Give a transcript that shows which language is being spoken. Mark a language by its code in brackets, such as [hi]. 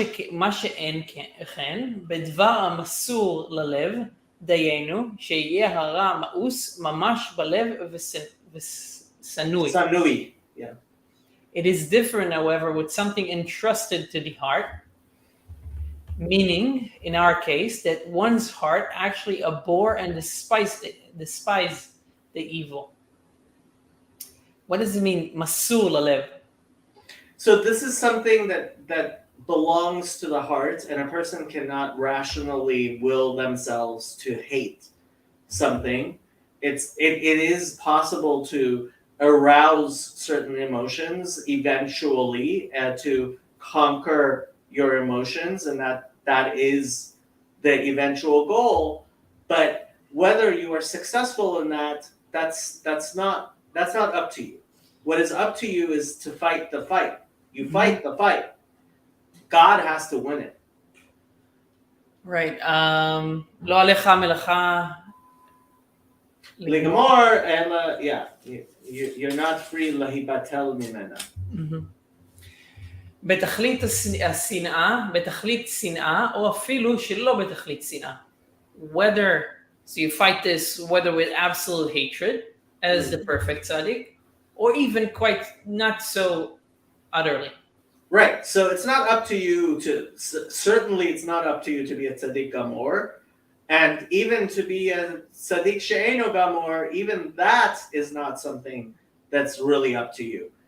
[he] מה שאין כן, בדבר המסור ללב, דיינו, שיהיה הרע מאוס ממש בלב וסנוי. [en] Sanui, yeah. It is different, however, with something entrusted to the heart, meaning, in our case, that one's heart actually abhor and despise the evil. What does it mean, masur lalev? So this is something that belongs to the heart, and a person cannot rationally will themselves to hate something. It is possible to arouse certain emotions eventually to conquer your emotions, and that is the eventual goal. But whether you are successful in that's not up to you. What is up to you is to fight the fight. You fight the fight. God has to win it. Right. [he] לא עליך מלאכה לגמור, אלא, [en] yeah. You're not free [he] להיבטל ממנה. בתכלית השנאה, בתכלית שנאה, או אפילו שלא בתכלית שנאה. [en] So you fight this whether with absolute hatred, as the perfect tzaddik, or even quite not so utterly. Right. So it's not up to you certainly it's not up to you to be a tzaddik gamor, and even to be a tzaddik she'eno gamor, even that is not something that's really up to you.